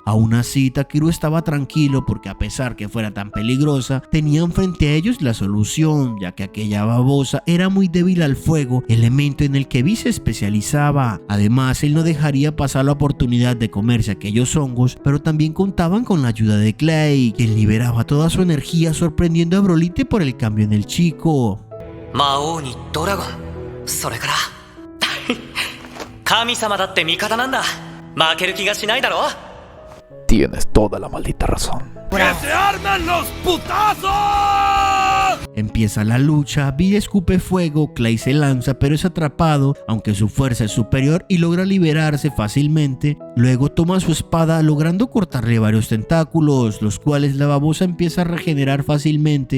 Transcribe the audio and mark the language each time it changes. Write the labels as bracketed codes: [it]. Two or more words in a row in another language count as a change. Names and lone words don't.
[es] Aún así, Takeru estaba tranquilo porque a pesar que fuera tan peligrosa, tenían frente a ellos la solución, ya que aquella babosa era muy débil al fuego, elemento en el que Vi se especializaba. Además, él no dejaría pasar la oportunidad de comerse aquellos hongos, pero también contaban con la ayuda de Clay, quien liberaba toda su energía sorprendiendo a Brolite por el cambio en el chico. [ja] 魔王にドラゴン, それから神様だって味方なんだ。負ける気がしないだろ。 [es] Tienes toda la maldita razón. ¡Que se armen los putazos! Empieza la lucha, Vi escupe fuego, Clay se lanza pero es atrapado, aunque su fuerza es superior y logra liberarse fácilmente. Luego toma su espada logrando cortarle varios tentáculos, los cuales la babosa empieza a regenerar fácilmente.